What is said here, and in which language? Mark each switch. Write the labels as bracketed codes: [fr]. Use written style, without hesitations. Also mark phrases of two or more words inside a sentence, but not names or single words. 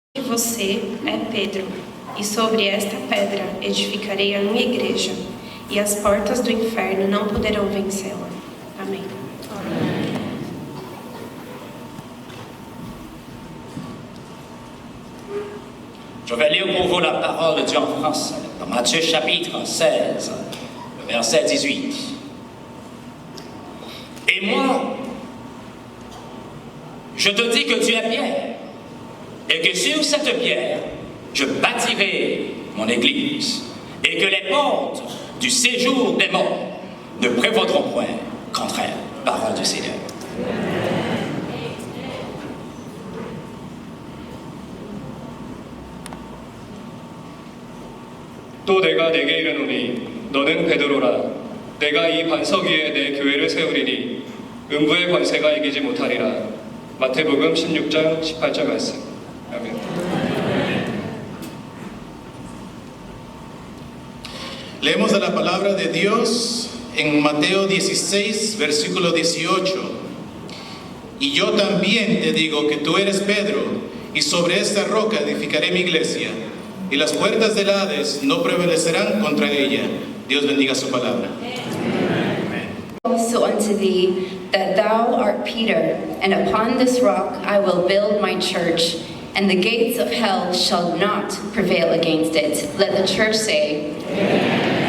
[pt] você é Pedro, e sobre esta pedra edificarei a minha igreja, e as portas do inferno não poderão vencê-la. Amém. [fr] Je vais lire pour vous la parole de Dieu en français, dans Matthieu chapitre 16, verset 18. Et moi, je te dis que tu es Pierre, et que sur cette pierre, je bâtirai mon église, et que les portes du séjour des morts ne prévaudront point contre elle. Parole du Seigneur. [ko] 또 내가 네게 이르노니 너는 베드로라 내가 이 반석 위에 내 교회를 세우리니 음부의 권세가 이기지 못하리라. 마태복음 16장 18절 말씀. 아멘. [es] Leemos de la palabra de Dios en Mateo 16, versículo 18. Y yo también te digo que tú eres Pedro, y sobre esta roca edificaré mi iglesia, y las puertas del Hades no prevalecerán contra ella. Dios bendiga su palabra. [en] Also unto thee, that thou art Peter, and upon this rock I will build my church, and the gates of hell shall not prevail against it. Let the church say, Amen.